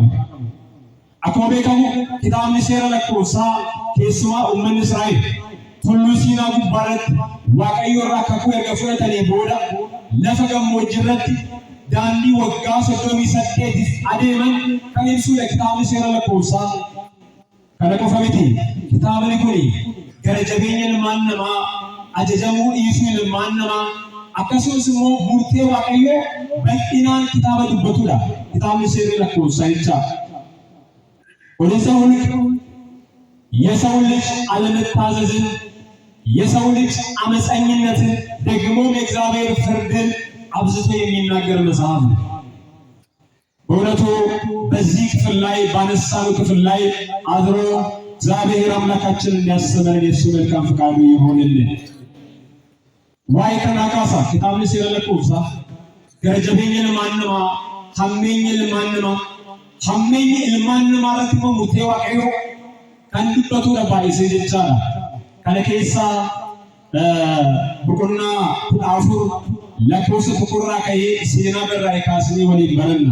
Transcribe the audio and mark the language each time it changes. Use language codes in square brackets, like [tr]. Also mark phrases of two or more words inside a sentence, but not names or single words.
[om] Akkuma beekamu kitaabni seera lakkoofsaa keessumaa uummanni Israa'el tulluu Siinaa gubbaarratti Waaqayyo irraa kakuu erga fudhatanii booda lafa gammoojjii irratti daandii waggaa 38 adeeman kan ibsudha kitaabni seera lakkoofsaa. Kana qofa miti kitaabni kun gara jabeenya ilmaan namaa ajajamuu dhiisuu ilmaan namaa akkasumas immoo murtee Waaqayyoo bal'inaan kitaaba dubbatudha kitaabni seera lakkoofsaa jecha. [am] የሰው ልጅ አለመታዘዝን የሰው ልጅ አመፀኝነትን ደግሞም የእግዚአብሔር ፍርድን አብዝቶ የሚናገር መጽሐፍ ነው። በእውነቱ በዚህ ክፍል ላይ ባነሳነው ክፍል ላይ አድሮ እግዚአብሔር አምላካችን እንዲያስተምረን የእሱ መልካም ፈቃዱ ይሆንልን። ዋይ ከናካሳ [om] kitaabni seera lakkoofsaa gara jabeenya ilmaan namaa hammeenya ilmaan namaa hammeenya ilmaan namaa irratti immoo murtee Waaqayyoo kan dubbatudha baay'isee jechaadha. Kana keessaa boqonnaa 14 lakkoofsa 1 irraa ka'ee seenaa barraa'e kaasnee waliin baranna.